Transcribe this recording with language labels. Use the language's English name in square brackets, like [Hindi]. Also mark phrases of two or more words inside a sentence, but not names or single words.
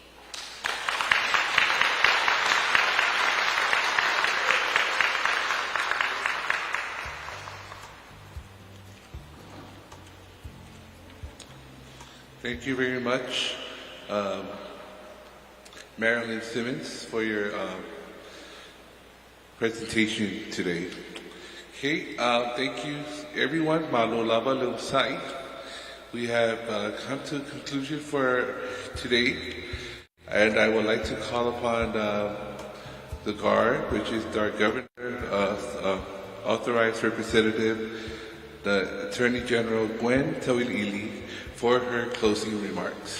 [English] Thank you very much, Marilyn Simmons, for your presentation today. Okay, thank you everyone. [Samoan] Malo lava lo sai. [English] We have come to a conclusion for today, and I would like to call upon the guard, which is our governor, authorized representative, the Attorney General Gwen Tauilili, for her closing remarks.